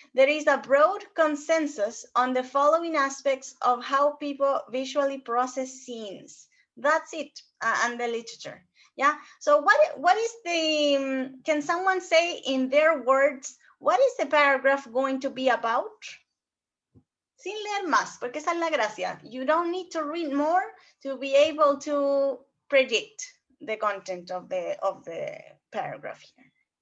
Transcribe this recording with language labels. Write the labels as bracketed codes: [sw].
[en] There is a broad consensus on the following aspects of how people visually process scenes. That's it, and the literature. Yeah, so what is the, can someone say in their words, what is the paragraph going to be about? [es] Sin leer más, porque esa es la gracia. [en] You don't need to read more to be able to predict the content of the paragraph here.